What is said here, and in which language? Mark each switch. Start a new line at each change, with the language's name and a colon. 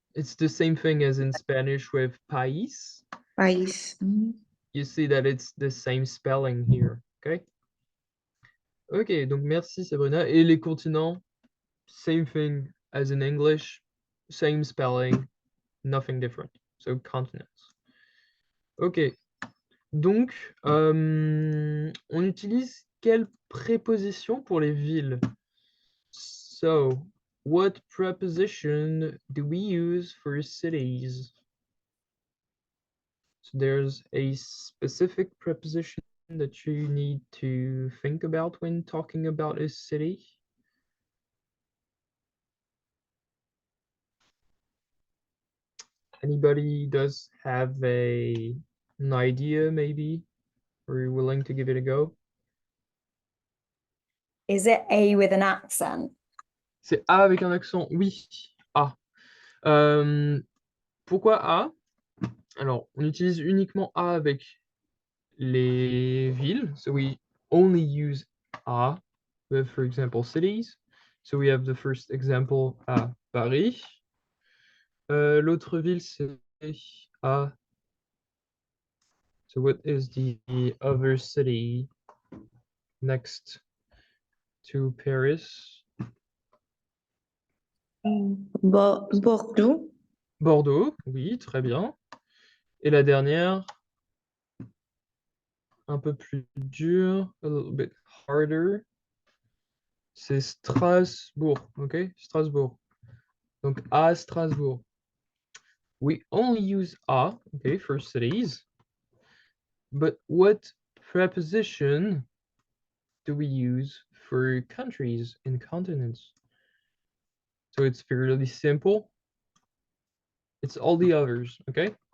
English: It's the same thing as in Spanish with país.
Spanish: País.
English: You see that it's the same spelling here, okay?
French: Ok, donc merci Sabrina. Et les continents,
English: same thing as in English, same spelling, nothing different. So continents.
French: Ok, donc on utilise quelle préposition pour les villes?
English: So, what preposition do we use for cities? So there's a specific preposition that you need to think about when talking about a city. Anybody does have an idea maybe? Are you willing to give it a go? Is it A with an accent?
French: C'est A avec un accent, oui. A. Pourquoi A? Alors, on utilise uniquement A avec les villes.
English: So we only use A with, for example, cities. So we have the first example à Paris.
French: L'autre ville, c'est A.
English: So what is the other city next to Paris? Bordeaux.
French: Bordeaux, oui, très bien. Et la dernière, un peu plus dur,
English: a little bit harder,
French: c'est Strasbourg, ok? Strasbourg. Donc à Strasbourg.
English: We only use a, okay, for cities. But what preposition do we use for countries and continents? So it's fairly simple. It's all the others, okay?